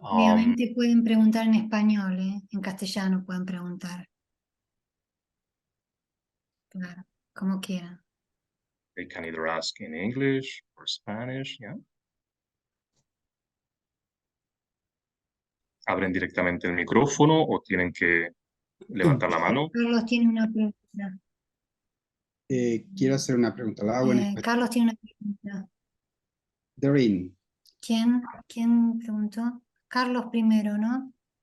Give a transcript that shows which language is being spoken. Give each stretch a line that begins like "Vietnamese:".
Spanish: obviamente pueden preguntar en español, en castellano pueden preguntar. Claro, como quieran.
English: They can either ask in English or Spanish, yeah.
Spanish: ¿Abren directamente el micrófono o tienen que levantar la mano? Carlos tiene una pregunta. Quiero hacer una pregunta. La hago en español. Carlos tiene una pregunta. Doreen. ¿Quién preguntó? Carlos primero, ¿no?